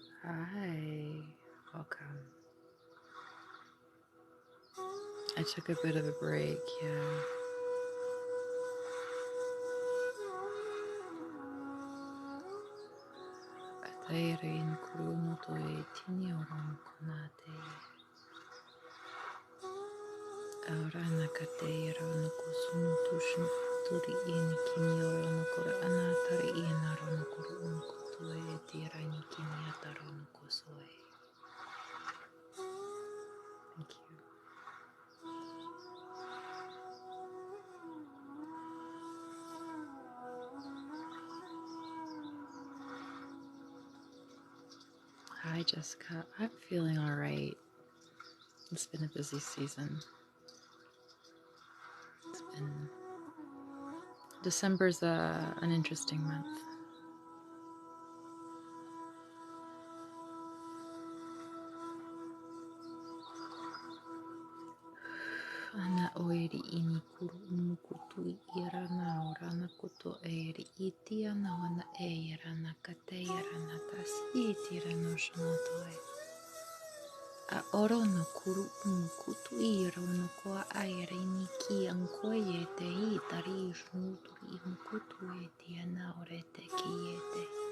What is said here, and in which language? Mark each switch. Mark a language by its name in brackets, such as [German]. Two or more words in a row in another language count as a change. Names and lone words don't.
[English] Hi, welcome. I took a bit of a break, yeah. Ataire in kuruno to e tini oron konate. Ahora nakateira no kusuno tushin turi in kimi oron kora anatari in aron kuru unkoto e tira ni kimi ataron kosoe. Thank you. Hi, Jessica. I'm feeling all right. It's been a busy season. December's an interesting month. Ana oeri ini kuru umukutu irana orana kuto eri iti ana wana eirana kate irana tasi tirano shnotoe. A orono kuru umukutu irono koa aere ni ki ankoye te itari shnuturi umukutu eti ana orete kiete.